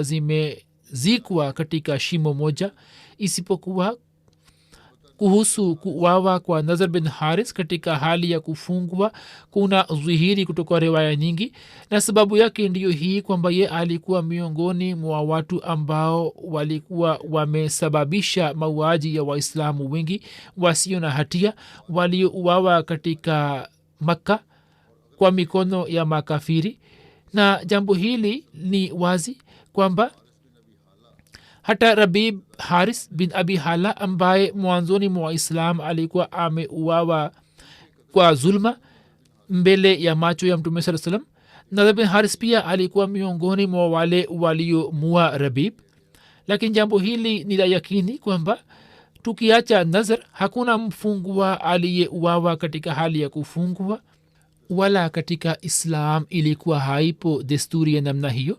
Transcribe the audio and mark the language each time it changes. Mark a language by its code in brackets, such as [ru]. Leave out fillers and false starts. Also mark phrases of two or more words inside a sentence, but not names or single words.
[sw] zimezikwa katika shimo moja, isipokuwa kuhusu kuuawa kwa Nazar bin Haris katika hali ya kufungwa kuna dhihiri kutoka riwaya nyingi, na sababu yake ndiyo hii kwamba ye alikuwa miongoni mwa watu ambao walikuwa wamesababisha mauaji ya Waislamu wengi wasio na hatia waliouawa katika Makka kwa mikono ya makafiri. Na jambo hili ni wazi kwamba hata Rabib Haris bin Abi Hala ambaye mwanzoni mwa Islam alikuwa ameuawa kwa zulma mbele ya macho ya Mtume [ar] صلى الله عليه وسلم, [sw] Nazar bin Haris pia alikuwa miongoni mwa wale waliomua Rabib, lakini jambo hili ni la yakini kwamba tukiacha nazar hakuna mfungwa aliyeuawa katika hali ya kufungwa, wala katika islam ilikuwa haipo desturi ya namna hiyo.